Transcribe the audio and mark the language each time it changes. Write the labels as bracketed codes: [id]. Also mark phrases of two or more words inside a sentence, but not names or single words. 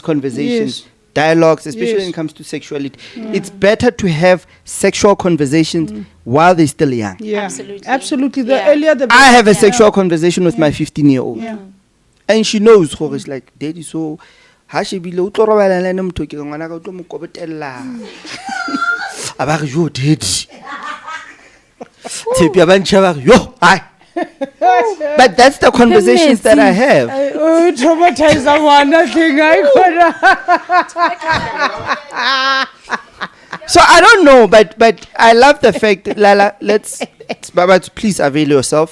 [en] and have these conversations Yes. dialogues, especially when it comes to sexuality. It's better to have sexual conversations while they're still young. Yeah, Absolutely. The earlier the better. I have a sexual conversation with my 15-year-old. Yeah. And she knows, it's like, Daddy, so, [st] ha she bile o tlo robala le ena motho ke ngwana ka o tlo mo kobotella. A ba re, yo, Daddy. Tshepi a ba ntjha ba re, [en] yo, hi. But that's the conversations that I have. Oh, traumatize someone, nothing I So I don't know, but I love the fact that Lala, Sebabatso, please avail yourself.